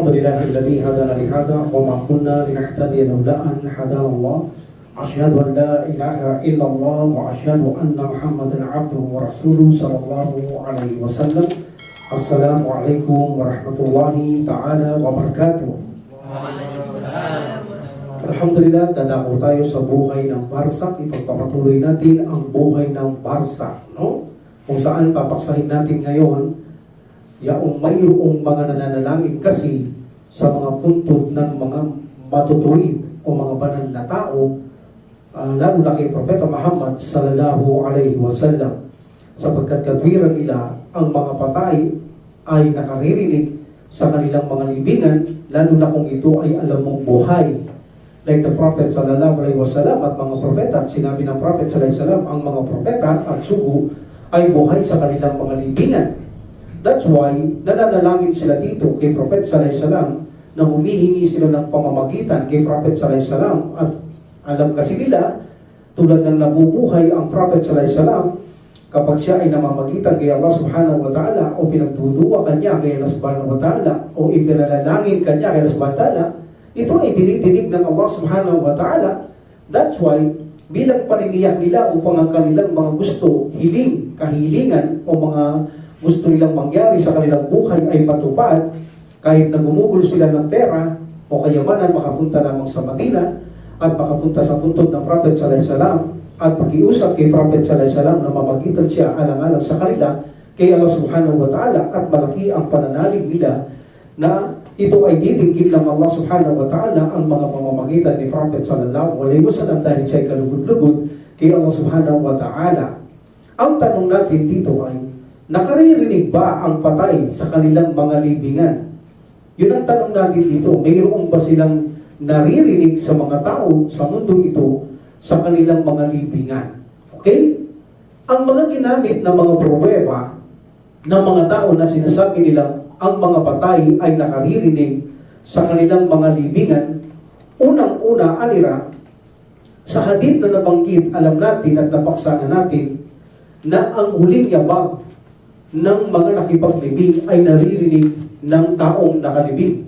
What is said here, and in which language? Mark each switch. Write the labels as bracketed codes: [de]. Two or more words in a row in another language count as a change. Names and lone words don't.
[ar] لله الذي هدانا لهذا وما كنا لنهتدي لولا أن هدانا الله أشهد أن لا إله إلا الله وأشهد أن محمدا عبده ورسوله صلى الله عليه وسلم. السلام عليكم ورحمة الله تعالى وبركاته. [tl] Alhamdulillah, dadako tayo sa buhay ng barsak. Ipagpapatuloy natin ang buhay ng barsak, no? Kung saan papaksahin natin ngayon yaong mayroong mga nananalangin kasi sa mga puntod ng mga matutuwid o mga banal na tao, lalo na kay Propeta Muhammad [ar] صلى الله عليه وسلم, [tl] sapagkat katwiran nila ang mga patay ay nakaririnig sa kanilang mga libingan, lalo na kung ito ay alam mong buhay. [en] Like the Prophet [ar] صلى الله عليه وسلم [tl] at mga propeta, sinabi ng Prophet [ar] صلى الله عليه وسلم, [tl] ang mga propeta at sugo ay buhay sa kanilang mga libingan. [en] That's why [tl] nananalangin sila dito kay Prophet [ar] صلى الله عليه وسلم [tl] na humihingi sila ng pamamagitan kay Prophet [ar] صلى الله عليه وسلم, [tl] at alam kasi nila tulad ng nabubuhay ang Prophet [ar] صلى الله عليه وسلم [tl] kapag siya ay namamagitan kay Allah [ar] سبحانه وتعالى [tl] o pinagduduwa kanya kay Allah [ar] سبحانه وتعالى [tl] o ipinalalangin kanya kay Allah [ar] سبحانه وتعالى, [tl] ito ay dinidinig ng Allah [ar] سبحانه وتعالى. [en] That's why [tl] bilang paniniyak nila upang ang kanilang mga gusto, hiling, kahilingan o mga gusto nilang mangyari sa kanilang buhay ay matupad, kahit na gumugol sila ng pera o kayamanan, makapunta lamang sa Madina at makapunta sa puntod ng Prophet [ar] صلى الله عليه وسلم [tl] at pakiusap kay Prophet [ar] صلى الله عليه وسلم [tl] na mamagitan siya alang-alang sa kanila kay Allah [ar] سبحانه وتعالى, [tl] at malaki ang pananalig nila na ito ay didingkit ng Allah [ar] سبحانه وتعالى [tl] ang mga pamamagitan ni Prophet [ar] صلى الله عليه وسلم [tl] dahil siya ay kalugod-lugod kay Allah [ar] سبحانه وتعالى. [tl] Ang tanong natin dito ay, nakaririnig ba ang patay sa kanilang mga libingan? Yun ang tanong natin dito. Mayroon ba silang naririnig sa mga tao sa mundong ito sa kanilang mga libingan? Okay? Ang mga ginamit na mga pruweba ng mga tao na sinasabi nilang ang mga patay ay nakaririnig sa kanilang mga libingan, unang-una, alira, sa hadith na nabanggit, alam natin at napaksana natin na ang huling yabag ng mga nakipaglibing ay naririnig ng taong nakalibing.